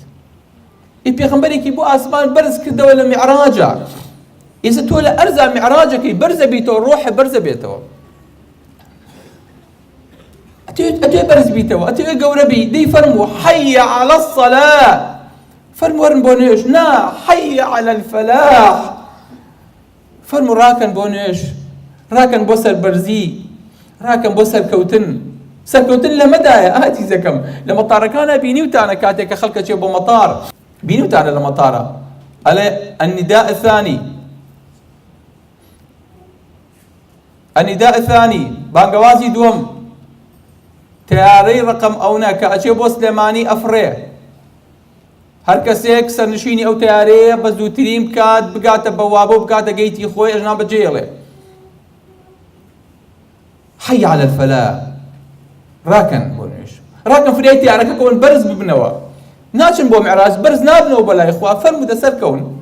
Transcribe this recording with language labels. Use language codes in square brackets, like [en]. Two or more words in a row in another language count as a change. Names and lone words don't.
[ckb] پێغەمبەرێکی بۆ ئاسمان بەرز کردەوە لە میعراجە، ئێستا تۆ لە ئەرزا میعراجەکەی بەرزە بیتەوە، ڕۆحە بەرزە بێتەوە، ئەتوێ بەرز بیتەوە، ئەتوێ گەورە بی، دەی فەرموو [ar] حەیە عەلە الصەلا، [ckb] فەرموو وەرن بۆ نوێژ، نا [ar] حەیە عەلە الفەلاح، [ckb] فەرموو ڕاکەن بۆ نوێژ، ڕاکەن بۆ سەربەرزی، ڕاکەن بۆ سەرکەوتن. سەرکەوتن لەمەدایە ئازیزەکەم، لە مەتارەکانە بینیوتانە کاتێک کە خەڵکە چێ بۆ مەتار، بینیوتانە لە مەتارە ئەڵێ [ar] النداء الثاني، النداء الثاني [ckb] بانگەوازی دووەم، تیارەی ڕقم ئەوە کە ئەچێ بۆ سلێمانی ئەفڕێ، هەر کەسێک سەرنشینی ئەو تیارەیە بە زووترین بکات بگاتە بەوابە و بگاتە گەیتی خۆی ئەژنا بەجێڵێ. [ar] حەی عەلە الفەلاح، [ckb] ڕاکەن بۆ نوێژ، ڕاکەن فریای تیارەکە کۆن بەرز ببنەوە، ناچن بۆ معراج بەرز نابنەوە بەلای خوا فەرموودە سەرکەون.